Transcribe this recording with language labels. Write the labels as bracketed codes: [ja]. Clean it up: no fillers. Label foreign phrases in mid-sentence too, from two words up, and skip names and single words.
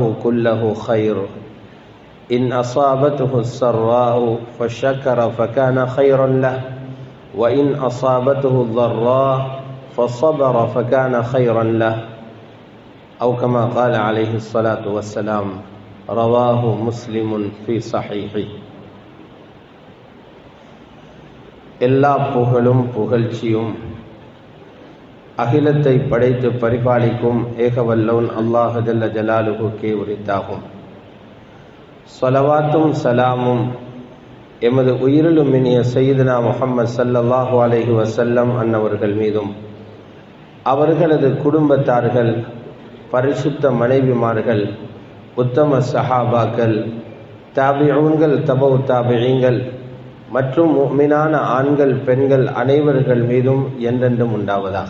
[ar] كله خير إن أصابته السراء فشكر فكان خيرا له وإن أصابته الضراء فصبر فكان خيرا له أو كما قال عليه الصلاة والسلام رواه مسلم في صحيحه [ta] எல்லா புகழும் புகழ்ச்சியும் அகிலத்தை படைத்து பரிபாலிக்கும் ஏகவல்லோன் அல்லாஹ் [ar] جل جلاله [ta] உரித்தாகும். ஸலவாத்தும் சலாமும் எமது உயிரிலும் இனிய சய்யிதுனா முஹம்மது [ar] صلى الله عليه وسلم [ta] அன்னவர்கள் மீதும் அவர்களது குடும்பத்தார்கள், பரிசுத்த மனைவிமார்கள், உத்தம சஹாபாக்கள், தாபிஊன்கள், [ar] تبع التابعين [ta] மற்றும் முஃமினான ஆண்கள் பெண்கள் அனைவர்கள் மீதும் என்றென்றும் உண்டாவதாக.